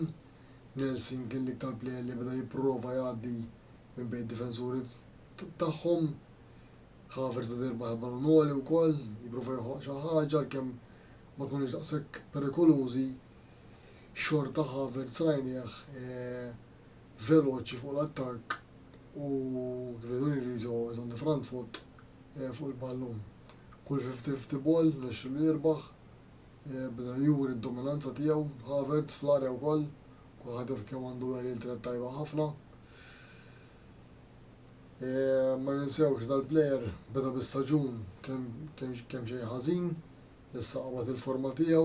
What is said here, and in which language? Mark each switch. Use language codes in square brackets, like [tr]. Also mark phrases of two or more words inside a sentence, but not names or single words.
[mt] Nelson kien l-iktar player li beda jipprova jgħaddi minn bejn id-difensuri tagħhom. Havertz beda jirbaħ il-ballun għoli wkoll, jipprova joħloq xi ħaġa kemm ma kunux daqshekk perikolużi. Xorta Havertz rajnieh veloċi fuq l-attakk u kif jgħidu l-Ingliżi [en] on the front foot [mt] fuq il-ballun. Kull 50-50 ball nexxu li jirbaħ, beda juri d-dominanza tiegħu. Havertz fl-arja wkoll, kulħadd jaf kemm għandu il-tret tajba ħafna. Ma ninsewx dal-plejer beda bi-staġun kemm xejn ħażin, issa qabad il-forma tiegħu.